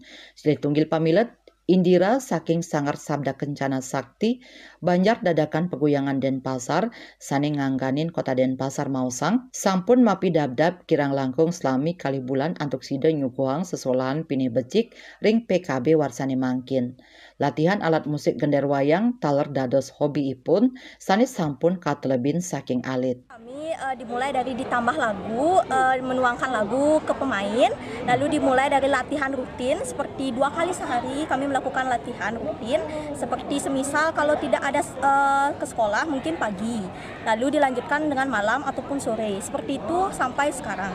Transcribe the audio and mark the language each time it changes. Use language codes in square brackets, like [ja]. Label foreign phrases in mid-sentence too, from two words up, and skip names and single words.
[ban] Silih tunggil pamilet Indira saking Sanggar Sabda Kencana Sakti Banjar Dadakan Peguyangan Denpasar sane ngangganin Kota Denpasar mausang sampun mapi dabdab kirang langkung selami kali bulan antuk sida nyuguhang sesolahan pini becik ring PKB warsane mangkin. Latihan alat musik gender wayang taler dados hobi ipun sane sampun katelebin saking alit. [id] Kami dimulai dari ditambah lagu, menuangkan lagu ke pemain, lalu dimulai dari latihan rutin seperti 2 kali sehari kami melakukan latihan rutin, seperti semisal kalau tidak ada ke sekolah mungkin pagi, lalu dilanjutkan dengan malam ataupun sore, seperti itu sampai sekarang.